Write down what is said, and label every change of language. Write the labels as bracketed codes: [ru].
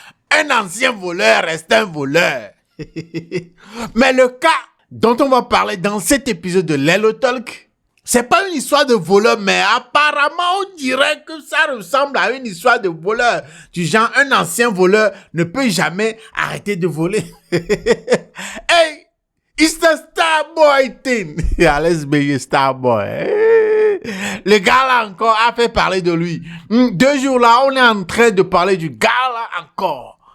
[fr] Un ancien voleur reste un voleur. Mais le cas dont on va parler dans cet épisode de Lelo Talk, c'est pas une histoire de voleur, mais apparemment on dirait que ça ressemble à une histoire de voleur. Du genre, un ancien voleur ne peut jamais arrêter de voler. [en] Hey, it's the Starboy thing. Alex BG Starboy. [fr] Le gars là encore a fait parler de lui. 2 jours là, on est en train de parler du gars là encore.